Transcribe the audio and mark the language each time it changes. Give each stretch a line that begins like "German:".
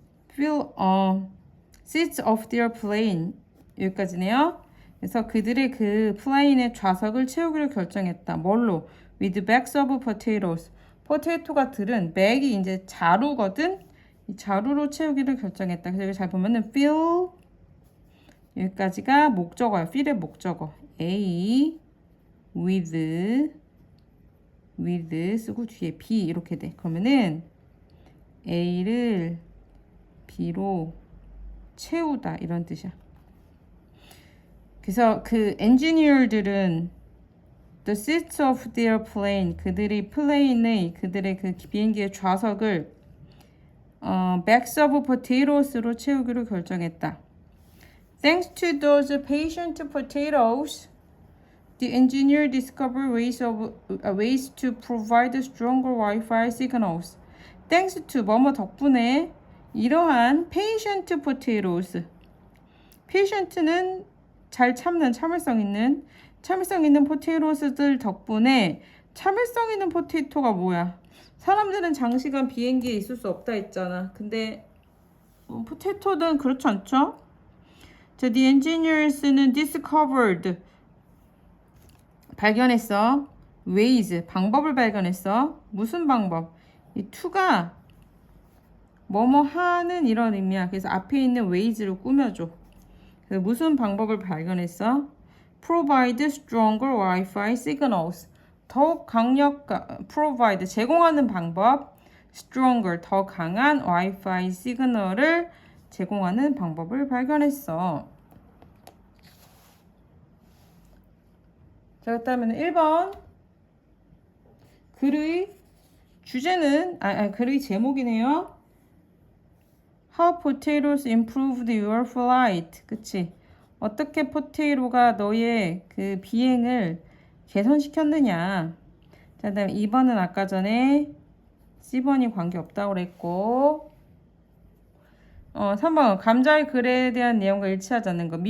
English: fill seats of their plane.
Korean: 여기까지네요. 그래서 그들의 그 플레인의 좌석을 채우기로 결정했다. 뭘로?
English: with bags of potatoes.
Korean: 포테이토가 들은 백이 이제 자루거든. 이 자루로 채우기를 결정했다. 그래서 여기 잘 보면은 fill 여기까지가 목적어야. fill의 목적어. A with 쓰고 뒤에 B 이렇게 돼. 그러면은 A를 B로 채우다 이런 뜻이야. 그래서 그 엔지니어들은
English: the seats of their plane.
Korean: 그들의 플레인의 그들의 그 비행기의 좌석을
English: bags of potatos
Korean: 로 채우기로 결정했다.
English: Thanks to those patient potatoes, the engineer discovered ways to provide stronger Wi-Fi signals. Thanks to
Korean: 뭐뭐 덕분에 이러한
English: patient potatoes.
Korean: patient는 잘 참는 참을성 있는 포테이토스들 덕분에 참을성 있는 포테이토가 뭐야? 사람들은 장시간 비행기에 있을 수 없다 했잖아. 근데 포테이토는 그렇지 않죠? 자, the engineers는 discovered 발견했어. ways 방법을 발견했어. 무슨 방법? 이 to가 뭐뭐 하는 이런 의미야. 그래서 앞에 있는 ways로 꾸며줘. 그래서 무슨 방법을 발견했어?
English: provide stronger Wi-Fi signals.
Korean: 더욱 provide 제공하는 방법. stronger 더 강한 Wi-Fi 시그널을 제공하는 방법을 발견했어. 자, 그다음에 1번 글의 주제는 글의 제목이네요.
English: How potatoes improved your flight.
Korean: 그치? 어떻게 포테이토가 너의 그 비행을 개선시켰느냐. 자, 그다음에 2번은 아까 전에 C번이 관계없다고 그랬고 3번 감자의 글에 대한 내용과 일치하지 않는 거.